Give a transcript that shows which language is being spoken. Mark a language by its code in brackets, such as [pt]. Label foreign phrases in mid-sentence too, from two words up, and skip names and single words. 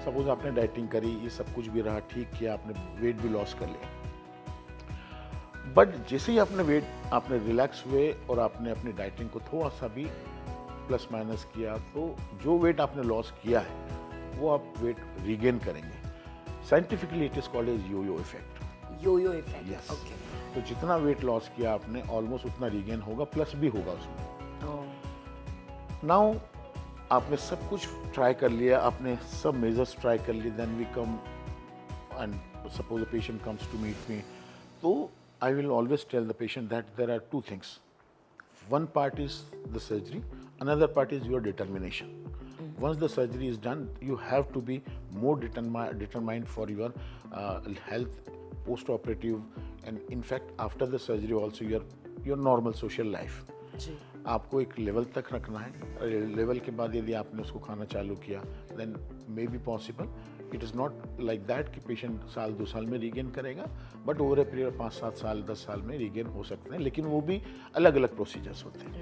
[hi] सपोज आपने डाइटिंग करी, ये सब कुछ भी रहा, ठीक किया, आपने वेट भी लॉस कर लिया, बट जैसे ही आपने रिलैक्स हुए और आपने अपनी डाइटिंग को थोड़ा सा भी [en] plus minus [hi] किया, तो जो वेट आपने लॉस किया है वो आप [en] weight regain [hi] करेंगे। [en] Scientifically it is called as yo-yo effect. Yo-yo effect, यस। [hi] तो जितना [en] weight loss [hi] किया आपने ऑलमोस्ट उतना रीगेन होगा, प्लस भी होगा उसमें। [en] नाउ [hi] आपने सब कुछ ट्राई कर लिया, आपने सब मेजर्स ट्राई कर लिए, [en] then we come and suppose the patient comes to meet me, तो I will always tell the patient that there are two things. One part is the surgery, another part is your determination. Once the surgery is done, you have to be more determined for your health, post-operative, and in fact after the surgery also your normal social life. [hi] आपको एक लेवल तक रखना है। लेवल के बाद यदि आपने उसको खाना चालू किया, [en] then may be possible. it is not like that [hi] कि पेशेंट साल 2 साल में रीगेन करेगा, [en] but over a period [hi] 5-7 साल 10 साल में रीगेन हो सकते हैं, लेकिन वो भी अलग अलग प्रोसीजर्स होते हैं।